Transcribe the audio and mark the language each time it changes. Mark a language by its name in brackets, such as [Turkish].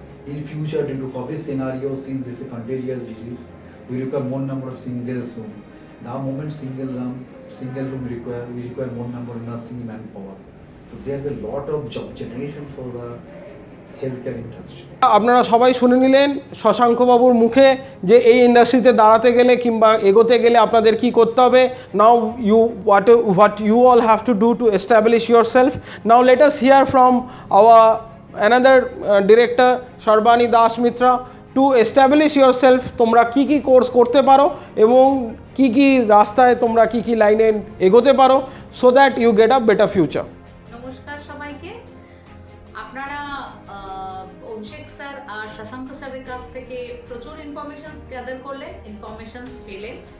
[English] In future, due to COVID scenario, since this is a contagious disease, we require more number of single room. The moment single room require, we require more number of nursing manpower. So there's a lot of job generation for the healthcare industry. [Bangla] আপনারা সবাই শুনে নিলেন শশাঙ্ক বাবুর মুখে যে এই ইন্ডাস্ট্রিতে দাঁড়াতে গেলে কিংবা এগোতে গেলে আপনাদের কি করতে হবে। [English] Now you what you all have to do to establish yourself. Now let us hear from our another director Sharbani Das Mitra. To establish yourself, [Bangla] তোমরা কি কি কোর্স করতে পারো এবং কি কি রাস্তায় তোমরা কি কি লাইনে এগোতে পারো, [English] so that you get a better future. [Bangla] নমস্কার সবাইকে। আপনারা অভিষেক স্যার আর শশাঙ্ক স্যারের কাছ থেকে প্রচুর ইনফরমেশনস গ্যাদার করলেন, ইনফরমেশনস পেলেন।